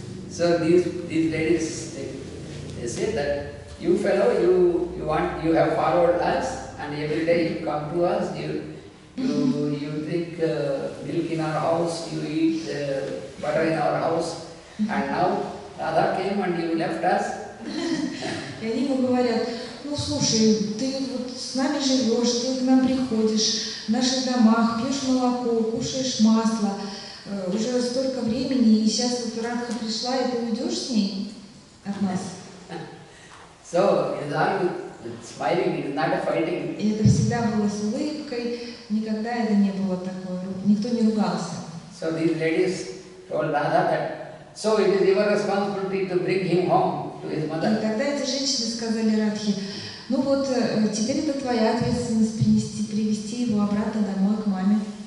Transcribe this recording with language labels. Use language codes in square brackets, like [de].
[en] So these ladies, they said that, you fellow, you have followed us, and every day you come to us, you drink milk in our house, you eat butter in our house, and now Radha came and you left us. [ru] И они ему говорят, ну слушай, ты вот с нами живешь, ты к нам приходишь, в наших домах, пьешь молоко, кушаешь масло, уже столько времени, и сейчас вот Радха пришла, и ты уйдешь с ней от нас. [en] So it is all with smiling, it is not a fighting. [ru] И это всегда было с улыбкой, никогда это не было такое, никто не ругался. [en] So these ladies told Radha that, so it is your responsibility to bring him home to his mother. [ru] И тогда эти женщины сказали Радхе, Ну вот, теперь это твоя ответственность привести его обратно домой к маме.